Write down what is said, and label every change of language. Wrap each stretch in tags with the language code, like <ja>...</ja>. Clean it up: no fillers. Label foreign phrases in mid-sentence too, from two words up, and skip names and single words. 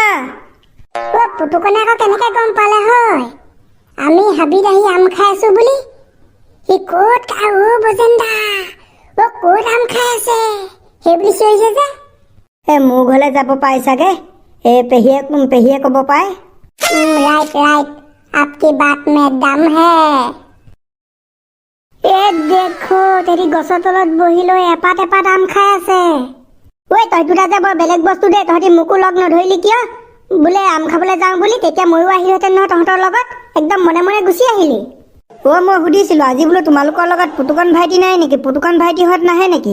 <as>পুতুকণে আকৌ কেনেকে গম পালে হয় আমি হাবিত আহি আম খাই আছো বুলি? সি ক'ত খাই বজেন্দা, ক'ত আম খাই আছে সেই বুলি চিঞৰিছে যে। মোৰ ঘৰলৈ যাব পাই চাগে, পেহীয়ে ক'ব পাই।</as> <hi>राइट आपकी बात में दम है।</hi> <as>দেখো তেৰি গছৰ তলত বহি লৈ এপাত এপাত আম খাই আছে। তই দুটা যে বৰ বেলেগ বস্তু দে, তহঁতি মোকো লগ নধৰিলি কিয়? বোলে আম খাবলৈ যাওঁ বুলি, তেতিয়া ময়ো আহিলোহেঁতেন নহয় তহঁতৰ লগত। একদম মনে মনে গুচি আহিলি। অ' মই সুধিছিলোঁ আজি বোলো তোমালোকৰ লগত পুতুকণ ভাইটি নাই নেকি, পুতুকণ ভাইটিহঁত নাহে নেকি?</as>